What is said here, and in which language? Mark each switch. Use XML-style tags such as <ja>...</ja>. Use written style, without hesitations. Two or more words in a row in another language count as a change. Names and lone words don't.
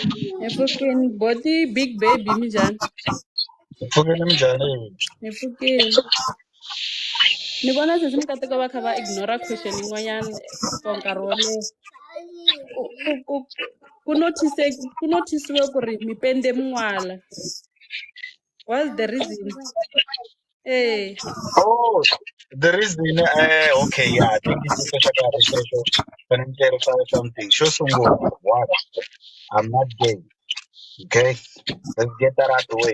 <ts>Hi pfukeni boti Big Baby minjhani? Pfukeni minjhani? Hi pfukeni. Ni vona Sesi Mikateko va kha va ignora question yin'wanyana for nkarhi wo leha. Ku nothisiwe ku ri mi pende min'wala.</ts> <en>What's the reason? Oh, the reason, okay, yeah, I think it's a special can clarify something. Show some what? I'm not gay. Okay? Let's get that out the way.</en>